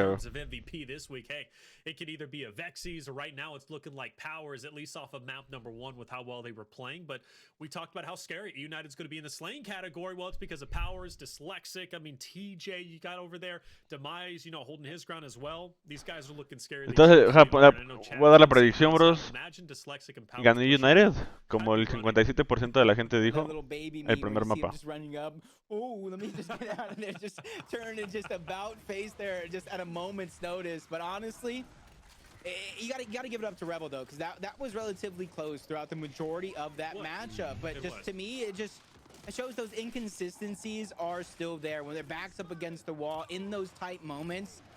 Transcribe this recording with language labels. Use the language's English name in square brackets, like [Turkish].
[English] terms of MVP this week, hey, it could either be a Vexies or right now it's looking like Powers, at least off of map number 1 with how well they were playing. But we talked about how scary United's going to be in the slaying category. Well, it's because of Powers, dyslexic. I mean, TJ, you got over there. Demise, you know, holding his ground as well. These guys are looking scary. [Spanish] Entonces, voy a dar la predicción, bros. [English] Imagine dyslexic and Powers. [Spanish] Ganó United, como el 57% de la gente dijo. El primer mapa. [English] Just running up. Oh, let me just get out of there. Just turn and just about face there, just at a moment's notice. But honestly, you gotta give it up to Rebel though, because that was relatively close throughout the majority of that matchup. But just to me, it shows those inconsistencies are still there when their backs up against the wall in those tight moments.